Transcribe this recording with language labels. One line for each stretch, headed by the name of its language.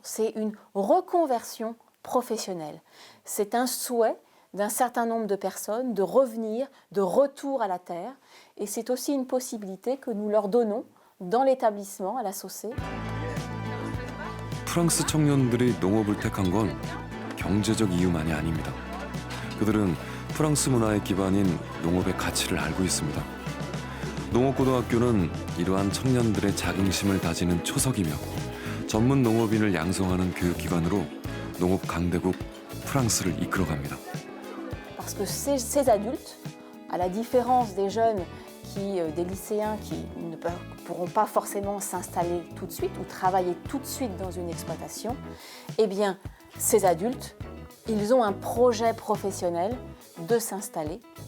French: C'est une reconversion professionnelle. C'est un souhait d'un certain nombre de personnes de revenir, de retour à la terre. Et c'est aussi une possibilité que nous leur donnons dans l'établissement, à la SOCE.
Korean: 프랑스 청년들이 농업을 택한 건 경제적 이유만이 아닙니다. 그들은 프랑스 문화의 기반인 농업의 가치를 알고 있습니다. 농업고등학교는 이러한 청년들의 자긍심을 다지는 초석이며 전문 농업인을 양성하는 교육기관으로 농업 강대국 프랑스를 이끌어갑니다.
French: Parce que ces adultes, à la différence des jeunes, des lycéens qui ne pourront pas forcément s'installer tout de suite ou travailler tout de suite dans une exploitation, eh bien, ces adultes, ils ont un projet professionnel de s'installer.